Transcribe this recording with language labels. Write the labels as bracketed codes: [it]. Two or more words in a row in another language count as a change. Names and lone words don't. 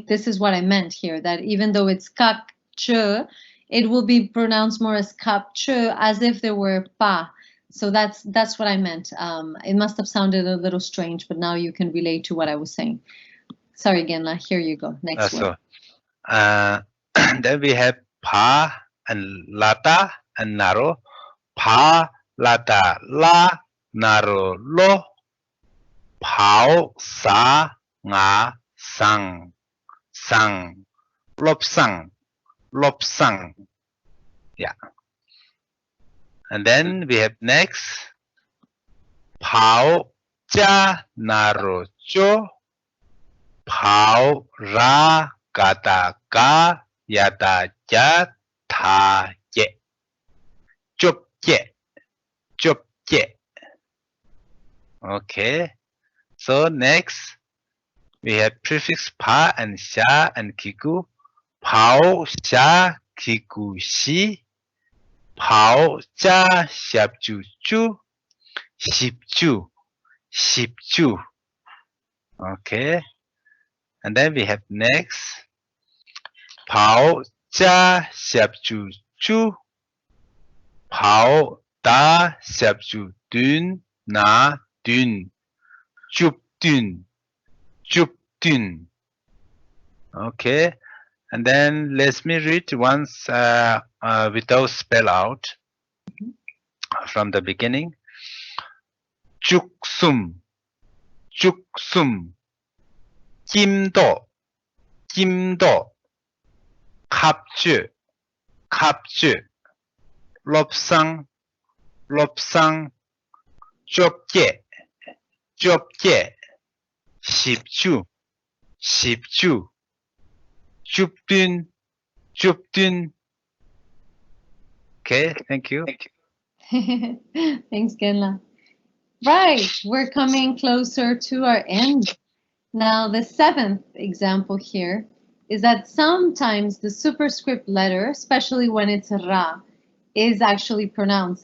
[en] This is what I meant here, that even though it's kakchu, it will be pronounced more as kapchu, as if there were pa. So that's what I meant. It must have sounded a little strange, but now you can relate to what I was saying. Sorry, Genla, here you go. Next word. Then we have pa and lata and naro. [bo] Pa, lata, la, naro, lo. Pao, sa, nga, sang, sang, lop sang. [en] Yeah. And then we have next. [bo] Pao, cha, naro, cho. Pao, ra, gata, ga, yata, ya, ta, ye. Chup, ye. [en] Okay. So next, we have prefix pa and sha and kiku. [bo] Pao, sha, kiku, shi. Pao, cha, shabju, chu. Shipju. [en] Okay. And then we have next. [bo] Pao, cha, shabju, chu. Pao, da, shabju, dun, na, dun. Chupdun. [en] Okay. And then let me read once without spell out from the beginning. [bo] Juksum. Kimdo. Kapju. Lopsang. Jopje. Shipju. Chupdun. [en] Okay, thank you. Thanks, Genla. Right, we're coming closer to our end. Now, the 7th example here is that sometimes the superscript letter, especially when it's ra, is actually pronounced.